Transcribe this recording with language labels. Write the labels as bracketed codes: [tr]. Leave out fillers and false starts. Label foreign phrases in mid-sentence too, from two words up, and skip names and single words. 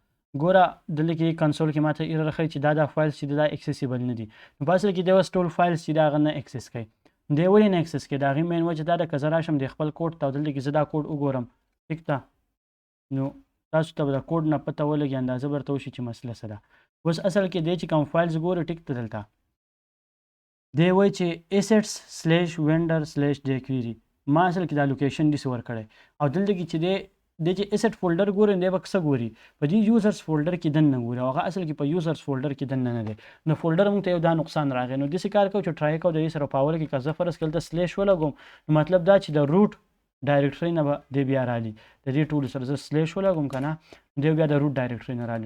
[ps] ګوره دلته کې کنسول کې ماته ایرر ښایي چې دا فایلز چې دا اکسیسیبل نه دي، نو په اصل کې دی اوس ټول فایلز چې د هغه نه اکسس کوي، دی ولې نه اکسس کوي د هغې مین وجه دا ده که زه راشم د خپل کوډ ته او دلته کې زه دا کوډ وګورم ټیک ده، نو تاسو ته به د کوډ نه پته ولګي اندازه به درته وشي چې مسله څه ده. اوس اصل کې دی چې کوم فایلز ګوري ټیک ده دلته دی وایي چې assets/vendor/jQuery ما اصل کې دا لوکیشن داسې ورکړی او دلته کې چې دی چې [en] asset folder [ps] ګوري دی به څه ګوري په دې [en] users folder [ps] کې دننه ګوري او هغه اصل کې په [en] users folder [ps] کې دننه نه دی، نو فولډر موږ ته یو دا نقصان راغی. نو داسې کار کوو چې ټرای کوو د دې سره په اوله کې که زه فرض کړل ته سلیش ولګوم نو مطلب دا چې د [en] root directory [ps] نه به دی بیا رالي، د دې ټولو سره زه سلیش ولګوم که نه دی بیا د [en] root directory [ps] نه رالي.